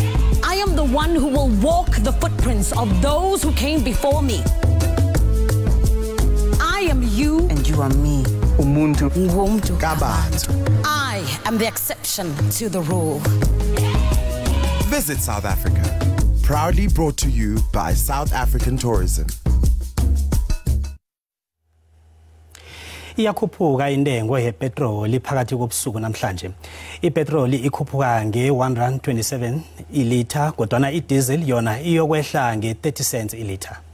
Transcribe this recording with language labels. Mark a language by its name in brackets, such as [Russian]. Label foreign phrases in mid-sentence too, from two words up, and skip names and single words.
[English] I am the one who will walk the footprints of those who came before me. I am you and you are me. [Zulu] Umuntu. Ngumntu. Kabantu. [English] I am the exception to the rule. Visit South Africa. Proudly brought to you by South African Tourism. [North Ndebele] Iyakhuphuka intengo yepetroli phakathi kobusuku namhlanje. Ipetroli ikhuphuka nge-R1.27 ilitha kodwana idiesel yona iyokwehla nge-30 cents ilitha.